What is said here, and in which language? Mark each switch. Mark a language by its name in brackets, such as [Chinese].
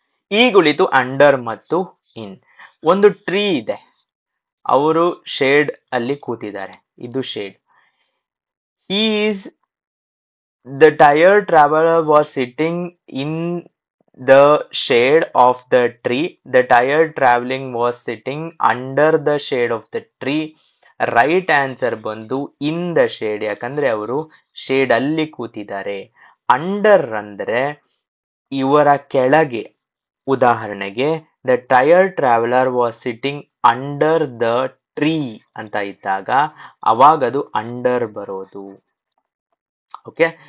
[Kannada] ಈಗುಳಿತು under ಮತ್ತು ಇನ್. ಒಂದು tree ಇದೆ, ಅವರು ಶೇಡ್ ಅಲ್ಲಿ ಕೂತಿದ್ದಾರೆ, ಇದು shade. [English] The tired traveller was sitting in the shade of the tree. The tired traveling was sitting under the shade of the tree. [Kannada] Right answer ಬಂದು in the shade, ಯಾಕಂದ್ರೆ ಅವರು ಶೇಡ್ ಅಲ್ಲಿ ಕೂತಿದ್ದಾರೆ. ಅಂಡರ್ ಅಂದ್ರೆ ಇವರ ಕೆಳಗೆ. [English] ಉದಾಹರಣೆಗೆ, the tired traveller was sitting under the tree [Kannada] ಅಂತ ಇದ್ದಾಗ ಅವಾಗ ಅದು ಅಂಡರ್ ಬರೋದು. [English] Okay.